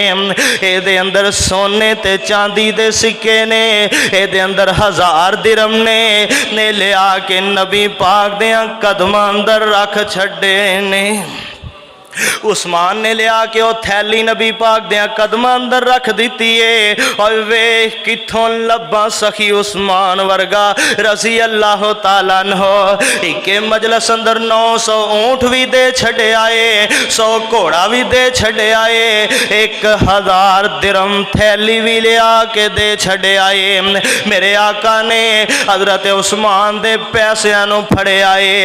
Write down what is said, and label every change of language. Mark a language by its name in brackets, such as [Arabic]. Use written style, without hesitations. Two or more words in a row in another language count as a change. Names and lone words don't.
[Punjabi] ایدے اندر سونے تے چاندی دے سکے نے، ایدے اندر 1000 درہم نے لیا کے نبی پاک دے قدماں اندر رکھ چھڈے نے. عثمان نے لیا کے وہ تھیلی نبی پاک دے قدماں اندر رکھ دی ہے. اور وے کتھوں لبھا سخی عثمان ورگا [Arabic] رضي الله تعالى عنه. [Punjabi] اکے مجلس اندر 900 اونٹ بھی دے چھڈے آئے، 100 گھوڑا بھی دے چھڈے آئے، 1000 درہم تھیلی بھی لیا کے دے چھڈے آئے. میرے آقا نے حضرت عثمان دے پیسیاں نوں پھڑے آئے.